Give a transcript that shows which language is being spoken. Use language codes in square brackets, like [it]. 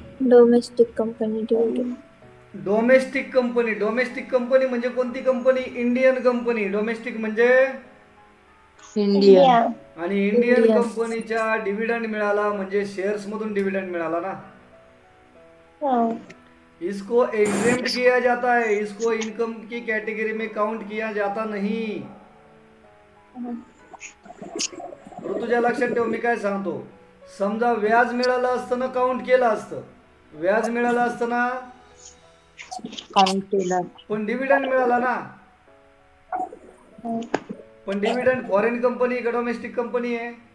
[mr] Domestic company dividend. Domestic company. Domestic company म्हणजे कोणती company? Indian company. Domestic म्हणजे [en] India. India. [mr] आणि Indian [en] India. [mr] कंपनीच्या डिव्हिडंड मिळाला म्हणजे शेअर्स मधून डिव्हिडंड मिळाला ना. हो. [hi] इसको एग्जेम्प्ट किया जाता है, इसको इनकम की कैटेगरी में काउंट किया जाता नहीं. [mr] ऋतुजा लक्षात ठेव, मी काय सांगतो. समजा व्याज मिळालं असतं ना, काउंट केलं असतं. व्याज मिळालं असतं ना, काउंट केला. पण डिव्हिडंड मिळाला ना. पण डिव्हिडंड फॉरेन कंपनी का डोमेस्टिक कंपनी आहे?